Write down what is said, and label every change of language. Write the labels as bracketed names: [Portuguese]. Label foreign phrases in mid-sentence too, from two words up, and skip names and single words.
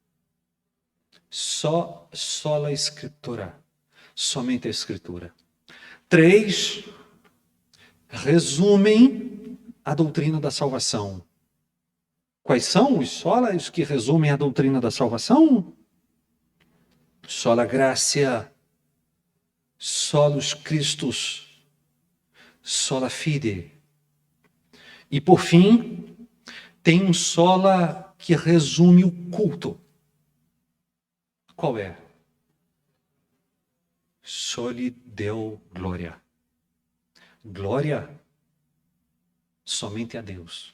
[Latin] Sola Escritura. [Portuguese] Somente a Escritura. 3, resumem a doutrina da salvação. Quais são os solas que resumem a doutrina da salvação? [Latin] Sola gratia, solus Christus, sola fide. [Portuguese] E por fim, tem um sola que resume o culto. Qual é? [Latin] Soli Deo Gloria. [Portuguese] Glória somente a Deus.